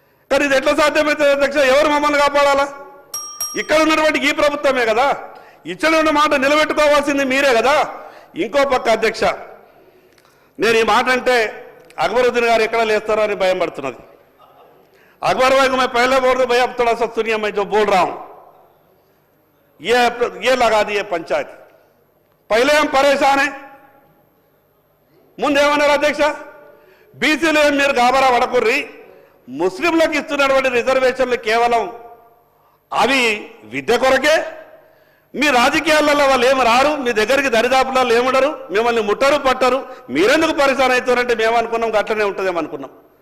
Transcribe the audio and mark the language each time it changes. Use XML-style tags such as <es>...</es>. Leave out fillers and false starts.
<te>కానీ ఇది ఎట్లా సాధ్యమవుతుంది అధ్యక్ష? ఎవరు మమ్మల్ని కాపాడాలా? ఇక్కడ ఉన్నటువంటి ఈ ప్రభుత్వమే కదా, ఇచ్చిన మాట నిలబెట్టుకోవాల్సింది మీరే కదా. ఇంకో పక్క అధ్యక్ష, నేను ఈ మాట అంటే అక్బరుద్దీన్ గారు ఎక్కడ లేస్తారో అని భయం పడుతున్నది.</te> <hi>अकबर भाई को मैं पहले बोल दूं, भाई अब थोड़ा सा सुनिए, मैं जो बोल रहा हूं ये लगा दिए पंचायत, पहले हम परेशान हैं.</hi> <te>ముందేమన్నారు అధ్యక్ష? బీసీలు మీరు గాబరా పడకుర్రి, ముస్లింలకు ఇస్తున్నటువంటి రిజర్వేషన్లు కేవలం అవి విద్య కొరకే, మీ రాజకీయాలలో వాళ్ళు ఏమి రారు, మీ దగ్గరికి దరిదాపులలో ఏముండరు, మిమ్మల్ని ముట్టరు పట్టరు, మీరెందుకు పరిశాన్ అవుతారంటే మేము అనుకున్నాం అట్లనే ఉంటుందేమో అనుకున్నాం.</te>